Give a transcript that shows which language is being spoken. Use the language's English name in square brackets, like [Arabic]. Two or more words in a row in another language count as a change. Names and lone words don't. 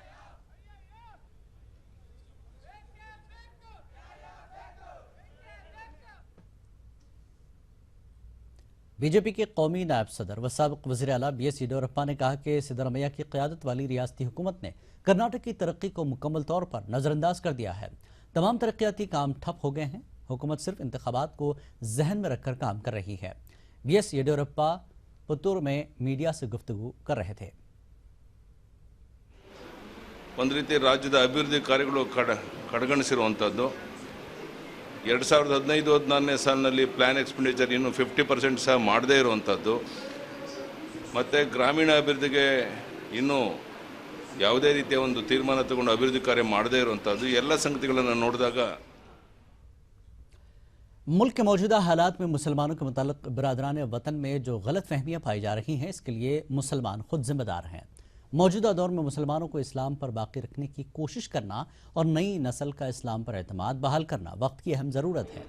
[Urdu] بی جے پی کے قومی نائب صدر و سابق وزیر اعلیٰ BS ییدیورپا نے کہا کہ سدارامیا کی قیادت والی ریاستی حکومت نے کرناٹک کی ترقی کو مکمل طور پر نظرانداز کر دیا ہے. تمام ترقیاتی کام ٹھپ ہو گئے ہیں۔ حکومت صرف انتخابات کو ذہن میں رکھ کر کام کر رہی ہے. BS ییدیورپا پتور میں میڈیا سے گفتگو کر رہے تھے. [Kannada] ಒಂದು ರೀತಿ ರಾಜ್ಯದ ಅಭಿವೃದ್ಧಿ ಕಾರ್ಯಗಳು ಕಡೆಗಣಿಸಿರುವಂಥದ್ದು. 2015-16ನೇ ಸಾಲಿನಲ್ಲಿ [English] plan expenditure [Kannada] ಇನ್ನೂ 50% ಸಹ ಮಾಡದೇ ಇರುವಂಥದ್ದು, ಮತ್ತು ಗ್ರಾಮೀಣ ಅಭಿವೃದ್ಧಿಗೆ ಇನ್ನೂ ಯಾವುದೇ ರೀತಿಯ ಒಂದು ತೀರ್ಮಾನ ತಗೊಂಡು ಅಭಿವೃದ್ಧಿ ಕಾರ್ಯ ಮಾಡದೇ ಇರುವಂಥದ್ದು, ಎಲ್ಲ ಸಂಗತಿಗಳನ್ನು ನೋಡಿದಾಗ [Urdu] ملک کے موجودہ حالات میں مسلمانوں کے متعلق برادران وطن میں جو غلط فہمیاں پائی جا رہی ہیں، اس کے لیے مسلمان خود ذمہ دار ہیں. موجودہ دور میں مسلمانوں کو اسلام پر باقی رکھنے کی کوشش کرنا اور نئی نسل کا اسلام پر اعتماد بحال کرنا وقت کی اہم ضرورت ہے.